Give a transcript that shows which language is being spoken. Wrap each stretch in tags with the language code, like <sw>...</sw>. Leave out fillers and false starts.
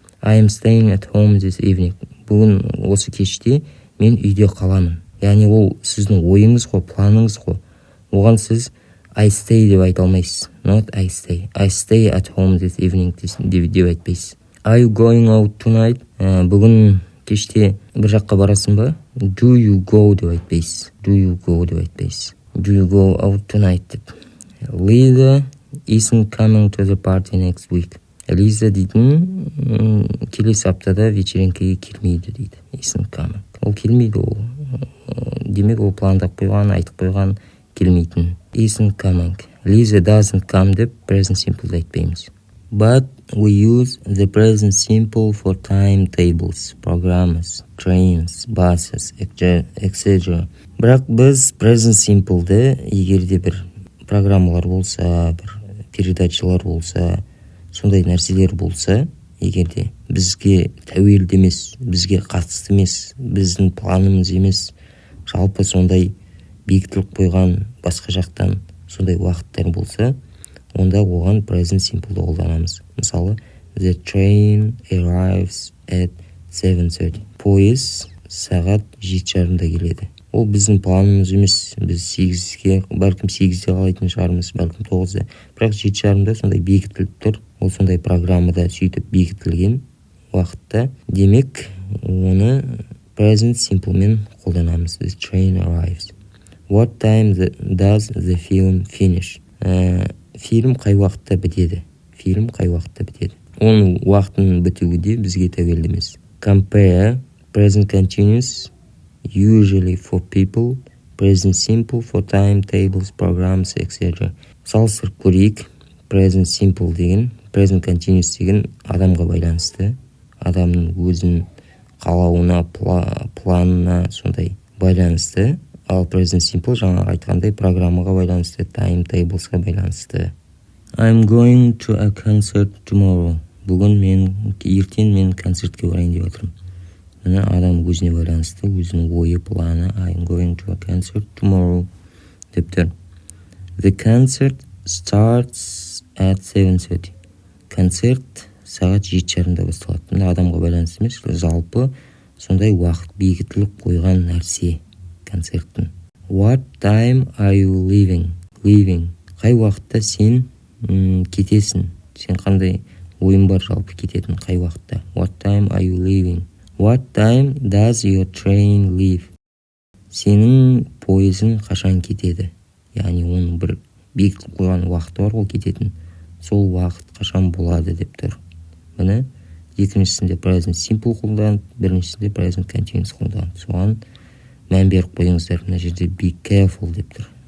<en>I am staying at home this evening.</en> <kk>Бүгін осы кеште мен үйде қаламын. Яғни ол сіздің ойыңыз ғой, планыңыз ғой. Оған сіз</kk> <en>I stay</en> <kk>деп айта алмайсыз.</kk> <en>Not I stay. I stay at home this evening</en> <kk>деп айтпайсыз.</kk> <en>Are you going out tonight?</en> <kk>Бүгін кеште бір жаққа барасың ба?</kk> <en>Do you go</en> <kk>деп айтпайсыз.</kk> <en>Do you go деп айтпайсыз. Do you go out tonight</en> <kk>деп.</kk> <en>Lisa isn't coming to the party next week.</en> <kk>Лиза дейтін келесі аптада вечеринкеге келмейді дейді.</kk> <en>Isn't coming.</en> <kk>Ол келмейді ол. Демек ол пландап қойған, айтып қойған, келмейтін.</kk> <en>Isn't coming. Lisa doesn't come</en> <kk>деп present simple айтпаймыз.</kk> <en>But we use the present simple for timetables, programs, trains, buses, etc.</en> <kk>Бірақ біз present simple'ды егерде бір программалар болса, бір передачалар болса, сондай нәрселер болса, егерде бізге тәуелді емес, бізге қатысты емес, біздің планымыз емес, жалпы сондай бекітіліп қойған басқа жақтан сондай уақыттар болса, онда оған present simple'ды қолданамыз. Мысалы,</kk> <en>the train arrives at 7:30.</en> <kk>Пойыз сағат 7:30-да келеді. Ол біздің планымыз емес. Біз 8-ге, бәлкім 8-де қалайтын шығармыз, бәлкім 9-да. Бірақ 7:30-да сондай бекітіліп тұр. Ол сондай программада сөйтіп бекітілген уақытта. Демек, оны present simple'мен қолданамыз.</kk> <en>The train arrives. What time does the film finish?</en> <kk>Фильм қай уақытта бітеді? Фильм қай уақытта бітеді? Оның уақытының бітуі де бізге тәуелді емес.</kk> <en>Compare present continuous usually for people, present simple for timetables, programs, etc.</en> <kk>Салыстырып көрейік. Present simple деген, present continuous деген адамға байланысты. Адамның өзінің қалауына, планына сондай байланысты. Ал present simple жаңа айтқандай программаға байланысты, timetablesға байланысты.</kk> <en>I'm going to a concert tomorrow.</en> <kk>Ертең мен концертке барайын деп отырмын. Мына адам өзіне байланысты, өзінің ойы, планы.</kk> <en>I'm going to a concert tomorrow</en> <kk>деп тұр.</kk> <en>The concert starts at 7:30.</en> <kk>Концерт сағат 7:30-да басталады. Мына адамға байланысты емес, жалпы сондай уақыт бекітіліп қойған нәрсе концерттің.</kk> <en>What time are you leaving?</en> <kk>Қай уақытта сен кетесің? Сен қандай ойын бар жалпы кететін қай уақытта?</kk> <en>What time are you leaving? What time does your train leave?</en> <kk>Сенің пойызың қашан кетеді? Яғни оның бір бекітіліп қойған уақыты бар ол кететін. Сол уақыт қашан болады деп тұр. Міне екіншісінде present simple қолданып, біріншісінде present continuous қолданып. Соған мән беріп қойыңыздар. Мына жерде</kk> <en>be careful</en> <kk>деп тұр.</kk>